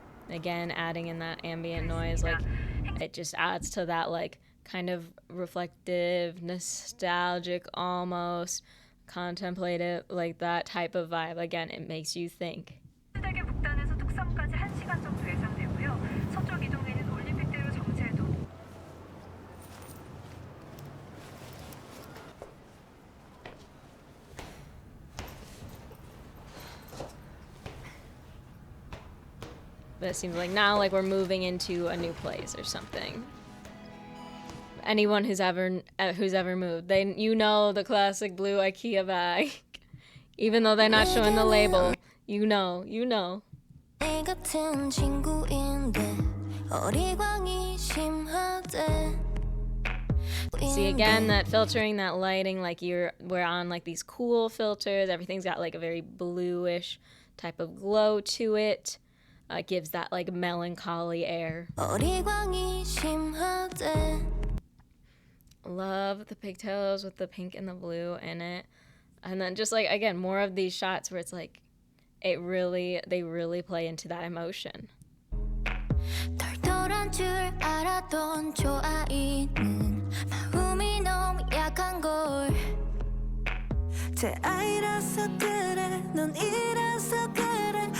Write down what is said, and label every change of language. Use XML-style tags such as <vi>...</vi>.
<en>Again, adding in that ambient noise, like it just adds to that like kind of reflective, nostalgic almost, contemplative, like that type of vibe. Again, it makes you think.</en> <ko>행주대교 북단에서 뚝섬까지 1시간 정도 예상되고요. 서쪽 이동에는 올림픽대로 정체도</ko> <en>But it seems like now like we're moving into a new place or something. Anyone who's ever moved, you know the classic blue IKEA bag. Even though they're not showing the label, you know.</en> <ko>애 같은 친구인데 어리광이 심하대.</ko> <en>See again that filtering, that lighting, like we're on like these cool filters. Everything's got like a very bluish type of glow to it. Gives that like melancholy air.</en> <ko>어리광이 심하대.</ko> <en>Love the pigtails with the pink and the blue in it. And then just like again more of these shots where it's like they really play into that emotion.</en> <ko>털털한 줄 알았던 저 아이는 마음이 너무 약한 걸. 제 아이라서 그래, 넌 이라서 그래.</ko>